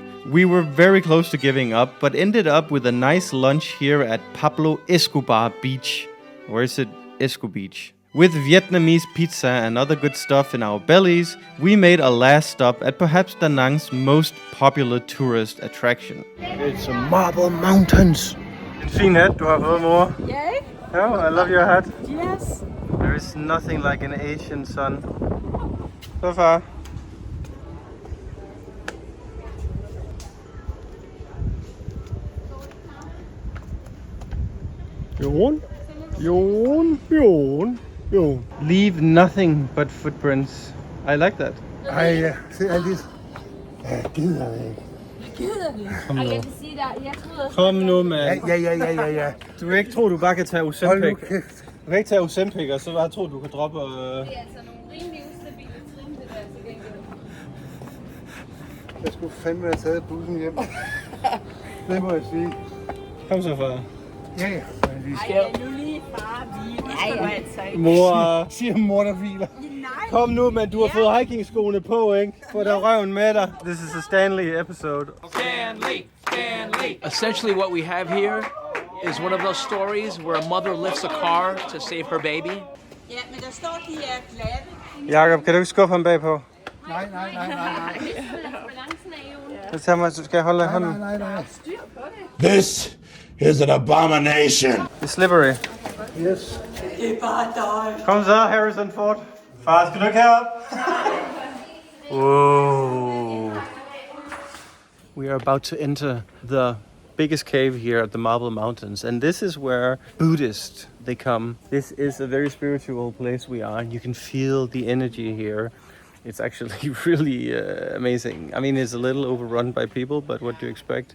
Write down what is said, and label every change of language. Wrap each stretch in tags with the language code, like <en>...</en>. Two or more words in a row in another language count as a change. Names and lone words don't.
<en>We were very close to giving up, but ended up with a nice lunch here at Pablo Escobar Beach. Or is it Esco Beach? With Vietnamese pizza and other good stuff in our bellies, we made a last stop at perhaps Da Nang's most popular tourist attraction. It's a Marble Mountains.</en> <da>En fin hat, du har fået, mor.</da> <en>Yeah? Oh, I love your hat. Yes. There is nothing like an Asian sun. So far. Yawn. Leave nothing but footprints. I like that.</en> <da>Ej, se alt det. Jeg gider ikke. Kom nu. Jeg kan sige dig, jeg troede Kom nu, mand. Ja. Du kan ikke tro, du bare kan tage Hold Ozempic. nu kæft. Du kan ikke tage Ozempic, og så bare tro, du kan droppe... det er altså nogle rimelig ustabile trin, det der til gengæld. Jeg skulle fandme have taget bussen hjem. Det må jeg sige. Kom så, far. Ja. Men vi skal... Nu lige far, vi Mor, Siger mor, der hviler. kom nu, men du har fået hiking-skoene på, ikke? Få der røven med dig.</da> <en>This is a Stanley episode. Essentially, what we have here is one of those stories where a mother lifts a car to save her baby.</en> <da>Ja, men der står, de er glatte. Jakob, kan du ikke skubbe ham bagpå? Nej. Så tag mig, så skal jeg holde af hånden. Nej.</da> <en>This is an abomination.</en> <da>Det er slippery. Yes. Kom så, Harrison Ford. Far, skal du ikke herop?</da> <en>Whoa. We are about to enter the biggest cave here at the Marble Mountains, and this is where Buddhists they come. This is a very spiritual place we are. You can feel the energy here. It's actually really amazing. I mean, it's a little overrun by people, but what do you expect?</en>